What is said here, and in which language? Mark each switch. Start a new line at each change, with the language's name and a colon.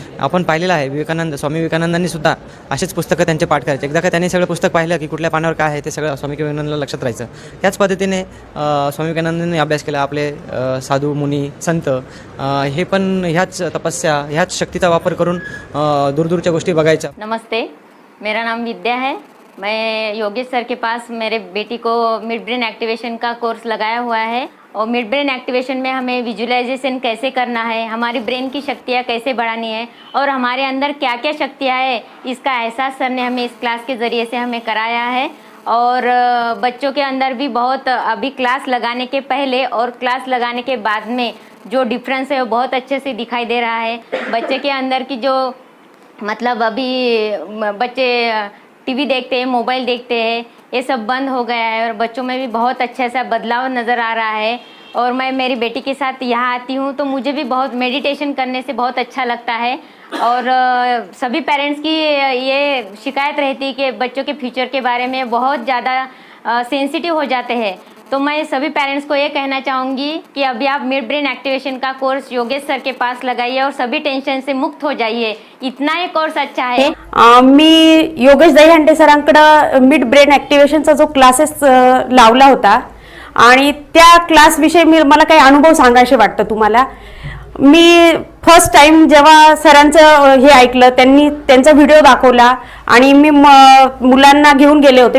Marathi: आपण पाहिलेलं आहे, स्वामी विवेकानंदांनी सुद्धा असेच पुस्तकं त्यांचे पाठ करायचे। एकदा का त्यांनी सगळं पुस्तक पाहिलं की कुठल्या पानावर काय आहे ते सगळं स्वामी विवेकानंदांना लक्षात राहायचं। त्याच पद्धतीने स्वामी विवेकानंदांनी अभ्यास केला। आपले साधू मुनी संत हे पण ह्याच तपस्या, ह्याच शक्तीचा वापर करून दूरदूरच्या गोष्टी बघायच्या।
Hindi: नमस्ते, मेरा नाम विद्या है। मैं योगेश सर के पास मेरे बेटी को मिड ब्रेन एक्टिवेशन का कोर्स लगाया हुआ है और मिड ब्रेन एक्टिवेशन में हमें विजुअलाइजेशन कैसे करना है, हमारी ब्रेन की शक्तियाँ कैसे बढ़ानी है और हमारे अंदर क्या क्या शक्तियाँ है, इसका एहसास सर ने हमें इस क्लास के ज़रिए से हमें कराया है। और बच्चों के अंदर भी बहुत, अभी क्लास लगाने के पहले और क्लास लगाने के बाद में जो डिफरेंस है वो बहुत अच्छे से दिखाई दे रहा है। बच्चे के अंदर की जो मतलब अभी बच्चे TV देखते हैं, मोबाइल देखते हैं, ये सब बंद हो गया है और बच्चों में भी बहुत अच्छा सा बदलाव नज़र आ रहा है। और मैं मेरी बेटी के साथ यहाँ आती हूँ तो मुझे भी बहुत मेडिटेशन करने से बहुत अच्छा लगता है। और सभी पेरेंट्स की ये शिकायत रहती है कि बच्चों के फ्यूचर के बारे में बहुत ज़्यादा सेंसिटिव हो जाते हैं। तो मैं सभी पेरेंट्स को ये कहना चाहूँगी कि अभी आप मिड ब्रेन एक्टिवेशन का कोर्स योगेश सर के पास लगाइए और सभी टेंशन से मुक्त हो जाइए। इतना ही कोर्स अच्छा है।
Marathi: मी योगेश दहीहंडे सरांकडे मिड ब्रेन ॲक्टिवेशनचा जो क्लासेस लावला होता आणि त्या क्लासविषयी मला काही अनुभव सांगायचे वाटतं तुम्हाला. मी फर्स्ट टाइम जेव्हा सरांचं हे ऐकलं, त्यांनी त्यांचा व्हिडिओ दाखवला आणि मी मुलांना घेऊन गेले होते.